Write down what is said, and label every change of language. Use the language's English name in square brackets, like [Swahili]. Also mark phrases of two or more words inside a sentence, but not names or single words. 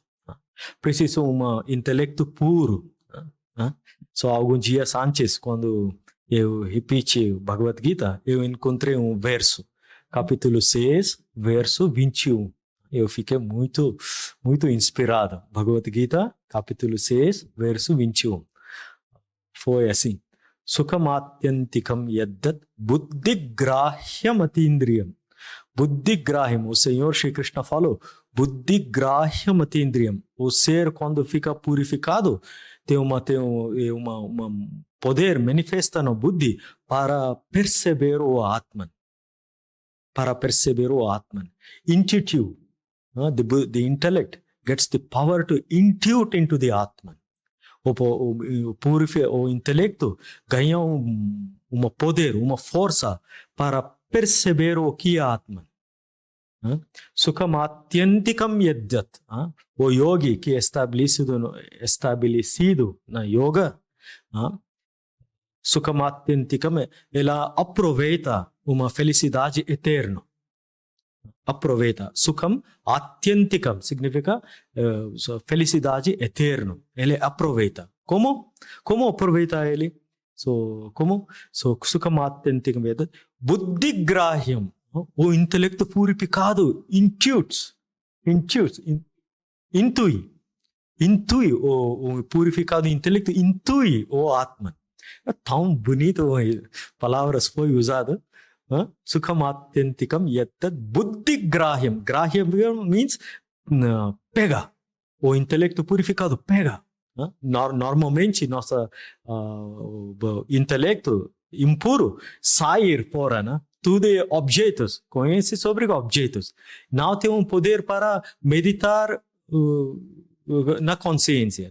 [Portuguese] Precisa intelecto puro. Só alguns dias antes, quando eu repeti o Bhagavad Gita, eu encontrei um verso, capítulo 6, verso 21. Eu fiquei muito inspirado. Bhagavad Gita, capítulo 6, verso 21. Foi assim. [Sanskrit] सुखमात्यन्तिकं यत्तद् बुद्धिग्राह्यम् अतीन्द्रियम्. [Portuguese] Buddhigrahyam, o Senhor Shri Krishna falou, [Sanskrit] बुद्धिग्राह्यम् अतीन्द्रियम्. [Portuguese] O ser, quando fica purificado, tem uma poder manifesta no buddhi para perceber o Atman. Para perceber o Atman. Intuitive. [English] The intellect gets the power to intuit into the Atman. [Portuguese] O intelecto ganha uma poder, uma força para perceber o que é Atman. [Sanskrit] सुखम् आत्यन्तिकं यत्तत्. [Portuguese] O yogi que é estabelecido na yoga, [Sanskrit] सुखम् आत्यन्तिकम्, [Portuguese] ela aproveita uma felicidade eterna. Aproveita. [Sanskrit] सुखम् आत्यन्तिकम् [Portuguese] significa felicidade eterna. Ele aproveita. Como? Como aproveita ele? Como? [Sanskrit] सुखम् आत्यन्तिकं यत्तत्. [Portuguese] Buddhigrahyam. O intelecto purificado intui o purificado intelecto intui o Atman. É tão bonito palavras foi usada. [Sanskrit] सुखम् आत्यन्तिकं यत्तत् बुद्धिग्राह्यम्. [Portuguese] Grahyam means pega. O intelecto purificado pega. Normalmente nosso intelecto impuro sair fora, né? Tudo é objetos, conhece sobre objetos. Não tem poder para meditar na consciência.